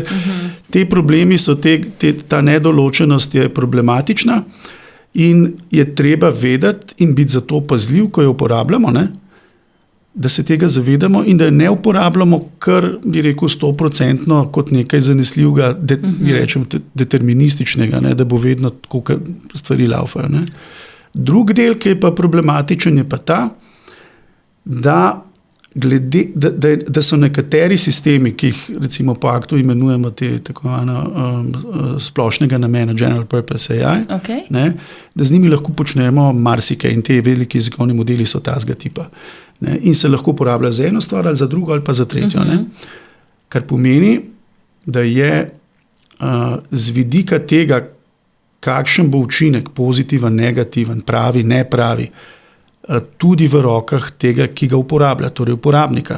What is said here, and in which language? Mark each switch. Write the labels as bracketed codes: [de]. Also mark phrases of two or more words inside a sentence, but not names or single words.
[sl] Te problemi so, ta nedoločenost je problematična in je treba vedeti in biti zato pazljiv, ko jo uporabljamo, da se tega zavedamo in da jo ne uporabljamo kar, bi rekel, 100% kot nekaj zanesljivega, bi rečem, determinističnega, da bo vedno tako, kot stvari laufajo. Drug del, ki je pa problematičen, je pa ta, da so nekateri sistemi, ki jih recimo po aktu imenujemo te tako splošnega namena, [en] general purpose AI, [sl] da z njimi lahko počnemo marsikaj in te veliki jezikovni modeli so tazga tipa. In se lahko uporabljajo za eno stvar ali za drugo ali pa za tretjo. Kar pomeni, da je z vidika tega, kakšen bo učinek, pozitiven, negativen, pravi, nepravi, tudi v rokah tega, ki ga uporablja, torej uporabnika.